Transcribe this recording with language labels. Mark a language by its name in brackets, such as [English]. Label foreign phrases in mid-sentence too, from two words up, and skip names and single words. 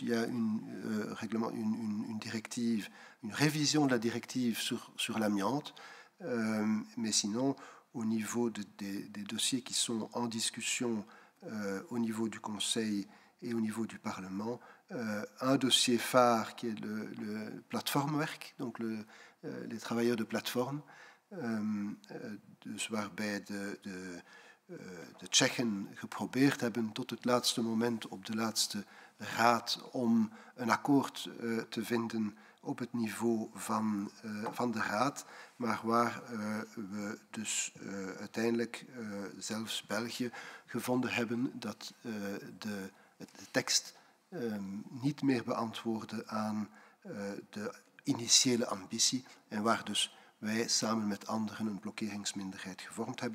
[French] Il y a une directive, une révision de la directive sur l'amiante, mais sinon, au niveau des dossiers qui sont en discussion au niveau du Conseil et au niveau du Parlement, un dossier phare qui est le platformwerk, donc les travailleurs de plateforme, [Dutch] dus waarbij de Tsjechen geprobeerd hebben tot het laatste moment op de laatste raad om een akkoord te vinden op het niveau van de raad, maar waar we dus uiteindelijk zelfs België gevonden hebben dat de tekst niet meer beantwoordde aan de initiële ambitie en waar dus wij samen met anderen een blokkeringsminderheid gevormd hebben.